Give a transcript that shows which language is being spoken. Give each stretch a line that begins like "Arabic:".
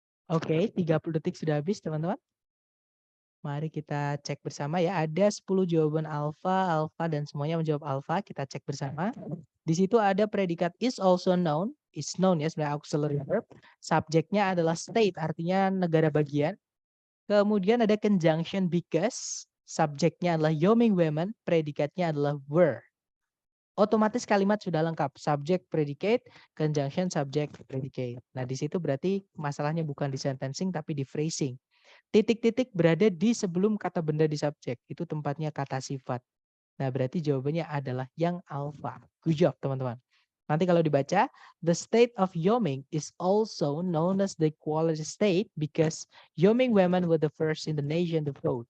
Indonesian: Oke, 30 detik sudah habis teman-teman. Mari kita cek bersama ya. Ada 10 jawaban alfa, alfa dan semuanya menjawab alfa. Kita cek bersama. Di situ ada predikat is also known. Is known ya sebenarnya auxiliary verb. Subjeknya adalah state, artinya negara bagian. Kemudian ada conjunction because. Subjeknya adalah Yoming women. Predikatnya adalah were. Otomatis kalimat sudah lengkap. Subject, predicate, conjunction, subject, predicate. Nah, di situ berarti masalahnya bukan di sentencing tapi di phrasing. Titik-titik berada di sebelum kata benda di subjek. Itu tempatnya kata sifat. Nah, berarti jawabannya adalah yang alpha.
English: Good job,
Indonesian: teman-teman. Nanti kalau dibaca,
English: the state of Yoming is also known as the equality state because Yoming women were the first in the nation to vote.